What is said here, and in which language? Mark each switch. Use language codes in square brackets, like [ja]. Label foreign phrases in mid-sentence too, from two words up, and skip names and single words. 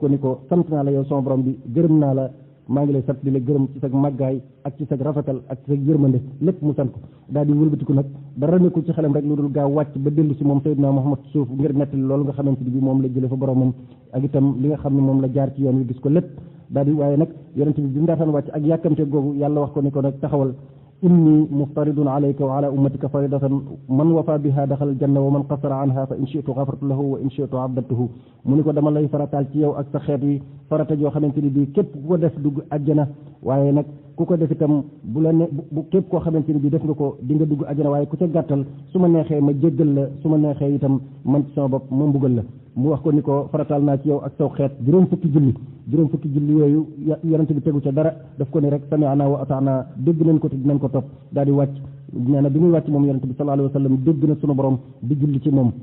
[wo] ko ni ko sant naa la yow sama borom bi gërëm naa la maa ngi lay sant di la gërëm ci sa màggaay ak ci sa rafetal ak ci sa yërmande lépp mu sant ko daal di wëlbatiku nag dara nekkul ci xelam rek lu dul gaaw wàcc ba dellu si moom Seydina Muhammad suuf ngir nettali loolu nga xamante ni bi moom la jële fa boromam ak itam li nga xam ne moom la jaar ci yoon wi gis ko lépp daal di waaye nag yonente bi mu daataan wàcc ak yàkkamte googu yàlla wax ko ni ko nag taxawal [ar] إني مفترض عليك وعلى أمتك فريضة من وفى بها دخل الجنة ومن قصر عنها فإن شئت غفرت له وإن شئت [wo] abadtuhu mu ni ko dama lay farataal ci yow ak sa xeet wi farata joo xamante ni bii képp ku ko def dugg àjjana waaye nag ku ko def itam bu la ne bu képp koo xamante ni bii def nga ko di nga dugg àjjana waaye ku ca gàttal su ma neexee ma jéggal la su ma neexee itam man ci sama bopp ma mbugal la mu wax ko ni ko farataal naa ci yow ak saw xeet juróom fukki julli yooyu yonente bi tegu ca dara daf ko ni rek [ar] سمعنا وأطعنا [wo] dégg nañ ko te dinañ ko topp daal di wàcc nee na bi muy wàcc moom yonente bi [ar] صلى الله عليه وسلم [wo] dégg na sunu borom di julli ci moom